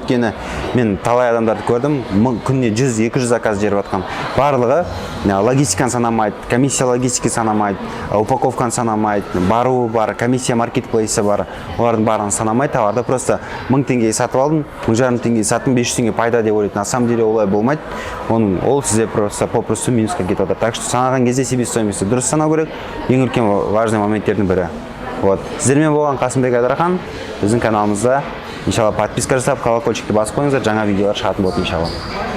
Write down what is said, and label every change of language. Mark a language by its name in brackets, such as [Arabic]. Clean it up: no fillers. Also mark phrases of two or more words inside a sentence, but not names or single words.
[Kazakh] Өткені мен талай адамдарды көрдім, күніне 100-200 заказ жеріп жатқан. Барлығы логистиканы санамайды, [Russian] комиссия логистики [Kazakh] санамайды, упаковканы санамайды, бару бар, комиссия маркетплейсі бар. Олардың барлығын санамайды, товарды просто 1000 теңгеге сатып алдым, 1500 теңгеге саттым, 500 теңге пайда деп ойлайды. [Russian] На самом деле [Kazakh] олай болмайды. Ол сізде попросту минусқа кетіп отыр. Так что санаған кезде себестоимости дұрыс санау керек. Ең үлкен важный моменттердің бірі. Вот. Сіздермен болған Қасымбек Айдархан. Біздің каналымызда иншалла подписка жасап, колокольчикті басып қойыңыздар, жаңа видеолар шығатын болады иншалла.